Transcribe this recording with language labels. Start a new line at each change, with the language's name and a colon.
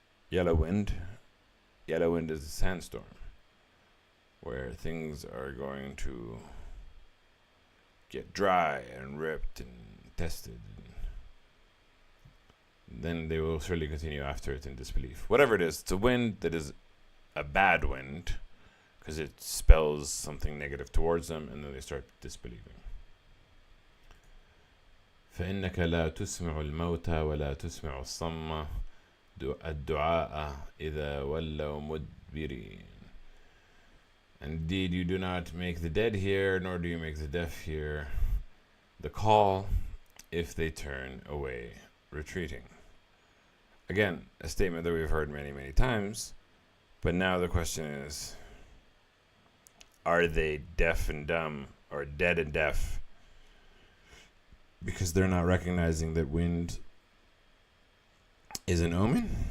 English: Yellow wind is a sandstorm, where things are going to get dry and ripped and tested. Then they will surely continue after it in disbelief. Whatever it is, it's a wind that is a bad wind, because it spells something negative towards them, and then they start disbelieving.
Arabic: فإنك لا تسمع الموتى ولا تسمع الصم الدعاء إذا ولوا مدبرين.
English: Indeed, you do not make the dead hear, nor do you make the deaf hear the call if they turn away, retreating. Again, a statement that we've heard many, many times, but now the question is, are they deaf and dumb, or dead and deaf, because they're not recognizing that wind is an omen?